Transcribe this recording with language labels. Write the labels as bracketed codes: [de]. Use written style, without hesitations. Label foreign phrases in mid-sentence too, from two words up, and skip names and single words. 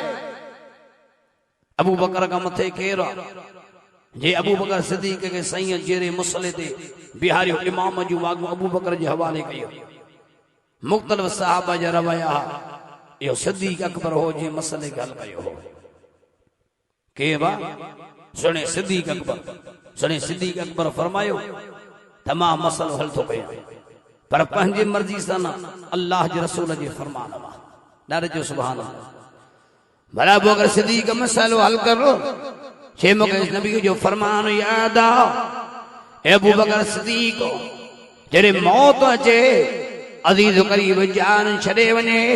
[sd] अबू बकर खां मथे केरु आहे जे अबू बकर सिद्दीक़ के साईं जहिड़े मसले ते बिहारियो इमाम जूं वाॻूं अबू बकर जे हवाले कयो मुख़्तलिफ़ सहाबा जा रवैया इहो सिद्दीक़ अकबर हो जे मसले खे हल कयो हो के बा सुणे सिद्दीक़ अकबर फरमायो तमाम मसलो हल थो कयां पर पंहिंजी मर्ज़ी सां न अल्लाह जे रसूल जे फरमान मां ॾाढो जो [ar] سبحان الله [sd] भला अबू बकर सिद्दीक़ मसलो हल करो छे मूंखे नबी जो फरमान याद आहे अबू बकर सिद्दीक़ जॾहिं मौत अचे अज़ीज़ करीब जान छॾे वञे